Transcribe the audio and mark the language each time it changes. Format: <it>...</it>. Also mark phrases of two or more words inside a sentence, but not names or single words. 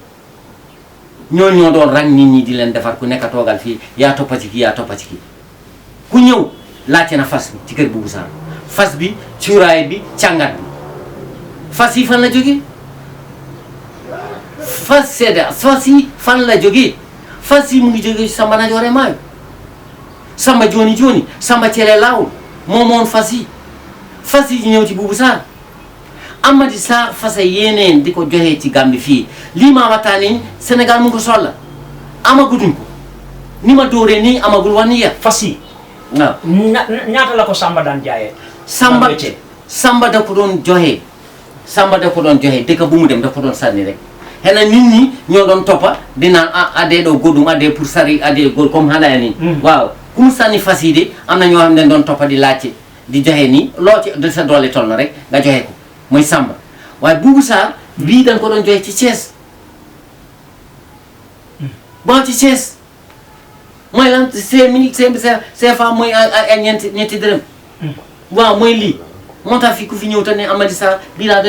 <wo>bi ñoo doon rang nit ñi di leen defar ku nekk toogal fii yaa toppa ci kii ku ñëw laajte na fas bi ci kër Boubou Sarr fas bi cuuraay bi càngat bi fas yi fan la jógee fas yi fan la jógee fas yi mu ngi jógee Samba</wo> <ff>na joore maayo Samba jooni Samba cele laawul</ff> <wo>moomoon fas yi ñëw ci Boubou Sarr Amady Sarr fasa yeneen di ko joxee ci Gambie fii lii maa waxtaanee Sénégal mu ngi ko soxla amagutuñ ko ni ma dóoree nii amagul wax ni ya fas yi waaw ñaata la ko Samba daan jaayee Samba da ko doon joxe dëkk bu mu dem da ko doon sànni rek xëy na nit ñi ñoo doon toppa di naan</wo> <ff>adee ɗo goɗɗum adee pour sari adee goɗ comme haɗaya</ff> <wo>ni waaw ku mu sànni fas yi de am na ñoo xam ne doon toppa di laajte di joxe nii loo ci sa doole toll na rek nga joxe ko mooy Samba waaye Boubou Sarr bii dañ ko doon joxe ci Thiès bon ci Thiès mooy lan CFA mooy ay ñetti dërëm waaw mooy lii moo tax fi ku fi ñëw te ne Amady Sarr bii laa</wo>